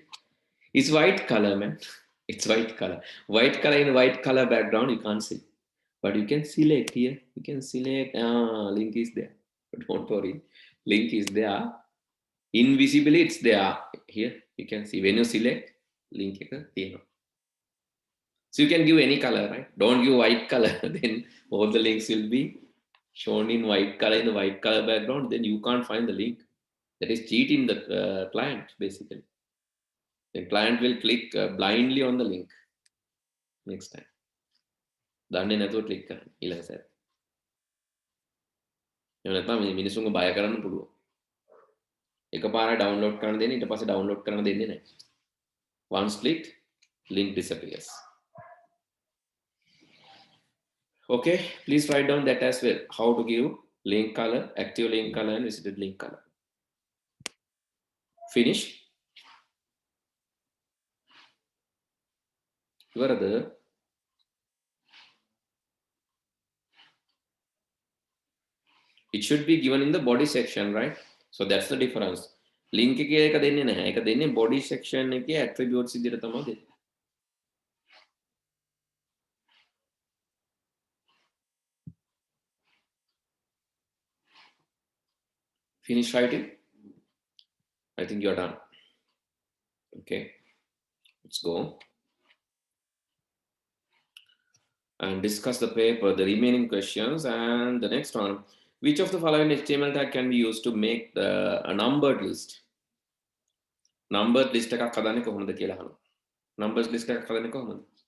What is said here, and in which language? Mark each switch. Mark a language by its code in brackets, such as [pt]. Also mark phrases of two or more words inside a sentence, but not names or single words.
[en] It's white color, man. It's white color. White color in white color background you can't see, but you can select here. You can select link is there, but don't worry, link is there. Invisibly it's there. Here you can see when you select [si] link එක තියෙනවා. [en] So you can give any color, right? Don't give white color, then all the links will be shown in white color in the white color background, then you can't find the link. That is cheating the client basically. The client will click blindly on the link next time. [si] දන්නේ නැතුව click කරන්න ඊළඟ සැරේ. එහෙම නැත්නම් මේ මිනිස්සුන්ව බය කරන්න පුළුවන්. එකපාර download කරන්න දෙන්නේ ඊට පස්සේ download කරන්න දෙන්නේ නැහැ. [en] Once clicked, link disappears. Okay, please write down that as well. How to give link color, active link color, and visited link color. Finish. ඉවරද? It should be given in the body section, right? So that's the difference. [si] Link එකේ එක දෙන්නේ නැහැ. ඒක දෙන්නේ [en] body section [si] එකේ attributes විදිහට තමයි දෙන්නේ. [en] Finish writing? I think you're done. Okay. Let's go. And discuss the paper, the remaining questions, and the next one. Which of the following HTML tag can be used to make a numbered list? Numbered list [si] එකක් හදන්නේ කොහොමද කියලා අහනවා. [en] Numbers list [si] එකක් හදන්නේ කොහොමද?